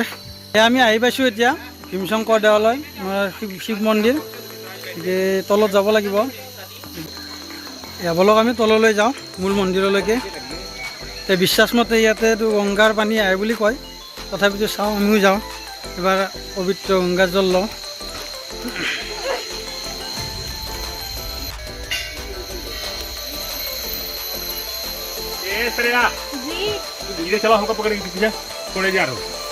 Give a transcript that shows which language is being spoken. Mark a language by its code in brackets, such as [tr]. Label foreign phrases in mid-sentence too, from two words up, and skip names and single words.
[as] আমি আহি পাইছোঁ এতিয়া ভীমশংকৰ দেৱালয়, শিৱ মন্দিৰ। গতিকে তলত যাব লাগিব। বলক আমি তললৈ যাওঁ, মূল মন্দিৰলৈকে। বিশ্বাসমতে ইয়াতেতো গংগাৰ পানী আহে বুলি কয়, তথাপিতো চাওঁ, আমিও যাওঁ এবাৰ পবিত্ৰ গংগাৰ জল লওঁ। [hi] धीरे चला, हमको पकड़ के पीछे थोड़े जा रहा हूँ।